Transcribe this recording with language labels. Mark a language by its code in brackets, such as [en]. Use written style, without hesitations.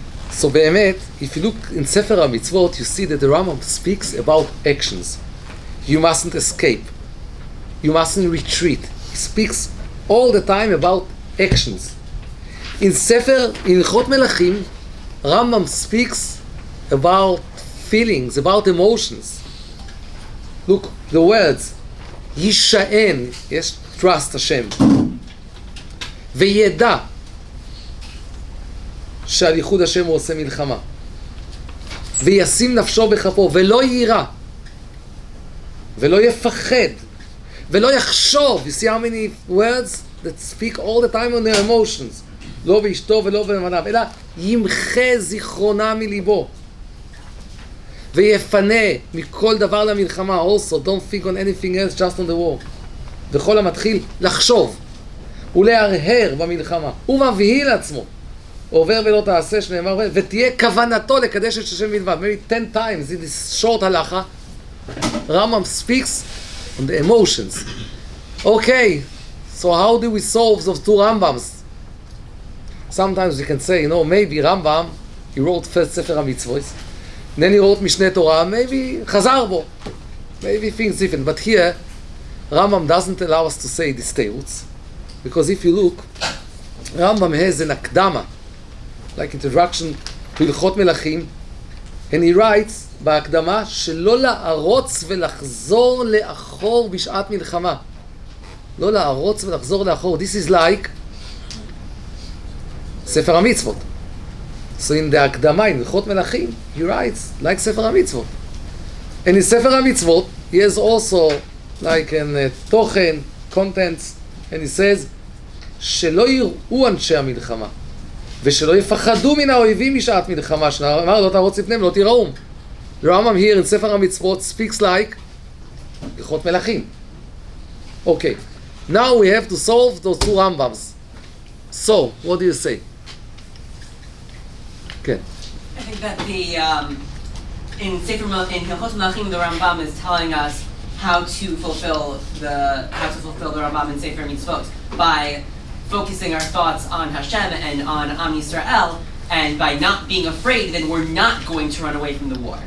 [en] So באמת, if you look in ספר המצוות, you see that the Rambam speaks about actions. You mustn't escape. You mustn't retreat. He speaks all the time about actions. In ספר הלכות מלכים, Rambam speaks about feelings, about emotions. Look, the words, [he] יישען, יש trust השם, וידע שעל ייחוד השם הוא עושה מלחמה, וישים נפשו בכפו, ולא יירא ולא יפחד ולא יחשוב. [en] You see how many words that speak all the time on their emotions. [he] לא באשתו ולא בבניו, אלא ימחה זיכרונה מליבו, ויפנה מכל דבר למלחמה. [en] Also, don't think on anything else, just on the war. [he] וכל המתחיל לחשוב ולהרהר במלחמה ומבהיל עצמו, עובר ולא תעשה, שנאמר ותהיה כוונתו לקדש את השם בלבד. [en] Maybe 10 times in this short halacha, Rambam speaks on the emotions. Okay, so how do we solve those two Rambams? Sometimes we can say, you know, maybe Rambam, he wrote first Sefer HaMitzvot, then he wrote Mishneh Torah, maybe חזר בו, maybe things different. But here, Rambam doesn't allow us to say these teruts, because if you look, Rambam has an akdama, like introduction to הלכות מלכים, and he writes [he] בהקדמה שלא לערוץ ולחזור לאחור בשעת מלחמה. לא לערוץ ולחזור לאחור. [en] This is like [he] ספר המצוות. [en] So in the הקדמה, in הלכות מלכים, he writes like ספר המצוות. And in ספר המצוות, he has also like an תוכן, contents, and he says [he] שלא יראו אנשי המלחמה ושלא יפחדו מן האויבים משעת מלחמה, שנאמר לא תרוץ לפניהם לא תיראום. [en] The Rambam here in ספר המצוות speaks like הלכות מלכים. Okay, now we have to solve those two Rambams. So, what do you say? Okay. I think that the in Hilchot Melachim, the Rambam is telling us how to fulfill the Rambam in Sefer Mitzvot by focusing our thoughts on Hashem and on Am Yisrael, and by not being afraid, then we're not going to run away from the war.